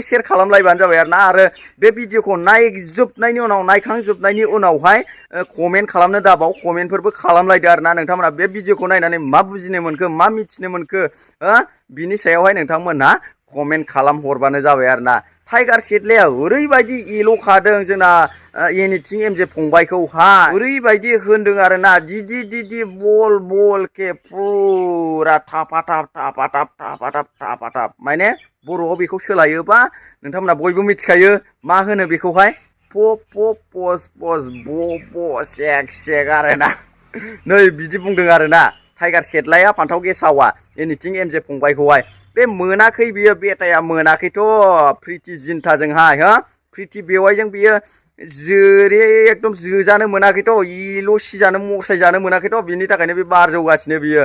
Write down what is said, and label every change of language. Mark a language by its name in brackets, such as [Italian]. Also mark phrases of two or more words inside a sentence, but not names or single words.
[Bodo] शेयार खालामलायबानो जाबाय आरोना आरो बे भिडिअखौ नायखांजोबनायनि उनावहाय कमेन्ट खालामनो दाबाव कमेन्टफोरबो खालामलायदो आरोना नोंथांमोना बे भिडिअखौ नायनानै मा बुजिनो मोनखो मा मिथिनो मोनखो बिनि सायावहाय नोंथांमोनहा कमेन्ट खालामहरबानो जाबाय आरोना टाइगार सेटलाया ओरैबायदि एल'खादों जोंना एनिथिं एमजे फंबायखौहाय ओरैबायदि होनदों आरोना दीदी बल के फुरा थापा थाप माने बर'आव बेखौ सोलायोबा नोंथांमोना बयबो मिथिखायो मा होनो बेखौहाय पस सेक आरोना नै बिदि बुंदों आरोना टाइगार सेटलाया फान्थाव गेसावा एनिथिं एमजे फंबायखौहाय बे मोनाखै बियो बेटाया मोनाखैथ' प्रिति जिन्टाजोंहाय हो प्रिति बेवाइजों बियो एकदम जोजानो मोनाखैथ' एल' सिजानो मसायजानो मोनाखैथ' बिनि थाखायनो बे बार जौगासिनो